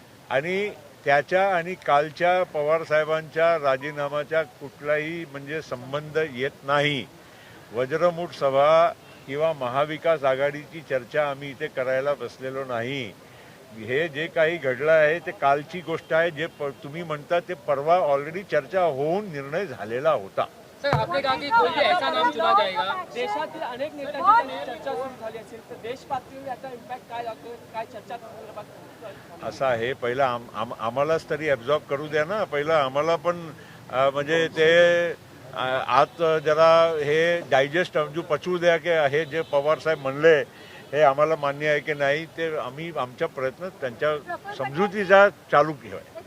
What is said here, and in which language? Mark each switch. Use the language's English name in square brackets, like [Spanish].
[Marathi] आणि त्याच्या आणि कालच्या पवारसाहेबांच्या राजीनामाच्या कुठलाही म्हणजे संबंध येत नाही. वज्रमुठ सभा किंवा महाविकास आघाडीची चर्चा आम्ही इथे करायला बसलेलो नाही. हे जे काही घडलं आहे ते कालची गोष्ट आहे. जे तुम्ही म्हणता ते परवा ऑलरेडी चर्चा होऊन निर्णय झालेला होता. [Hindi] सर आपने कहा कि कोई भी ऐसा नाम चुना जाएगा. [Marathi] देशातील अनेक नेत्यांची चर्चा सुरू झाली असेल तर देश पातळीवर याचा इम्पॅक्ट काय लागतो, काय चर्चा असं आहे. पहिला आम्हालाच तरी ॲब्झॉर्ब करू द्या ना. पहिलं आम्हाला पण म्हणजे ते आत जरा हे डायजेस्ट जो पचवू द्या की हे जे पवारसाहेब म्हणले हे आम्हाला मान्य आहे की नाही, ते आम्ही आमच्या प्रयत्न त्यांच्या समजुतीचा चालू केला.